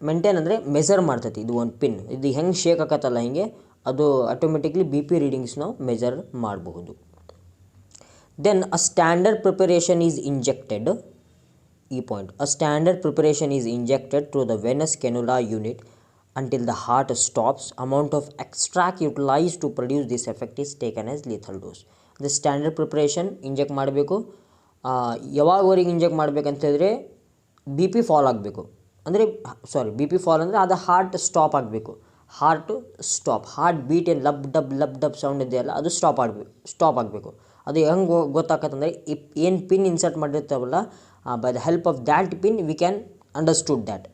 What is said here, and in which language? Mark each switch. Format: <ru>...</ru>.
<kn>Maintain ಅಂದರೆ measure ಮಾಡ್ತೈತಿ. ಇದು ಒಂದು ಪಿನ್, ಇದು ಹೆಂಗೆ ಶೇಕ್ ಆಕತ್ತಲ್ಲ ಹಿಂಗೆ ಅದು ಆಟೋಮೆಟಿಕ್ಲಿ BP ರೀಡಿಂಗ್ಸ್ ನಾವು ಮೆಜರ್ ಮಾಡಬಹುದು.</kn> <en>Then a standard preparation is injected.</en> <kn>ಈ point,</kn> <en>A standard preparation is injected through the venous cannula unit until the heart stops. Amount of extract utilized to produce this effect is taken as lethal dose. The standard preparation</en> <kn>inject ಮಾಡಬೇಕು. ಯಾವಾಗವರೆಗೆ inject ಮಾಡಬೇಕಂತ ಹೇಳಿದ್ರೆ BP fall ಆಗಬೇಕು. ಅಂದರೆ BP fall ಅಂದರೆ ಅದು heart stop ಆಗಬೇಕು. Heart beat ಏನು ಲಬ್ dub sound ಇದೆಯಲ್ಲ, ಅದು ಸ್ಟಾಪ್ ಆಗಬೇಕು. ಅದು ಹೆಂಗೆ ಗೊತ್ತಾಗತ್ತಂದರೆ, ಏನು pin insert ಮಾಡಿರ್ತಾವಲ್ಲ,</kn> <en>By the help of that pin we can understood that.</en>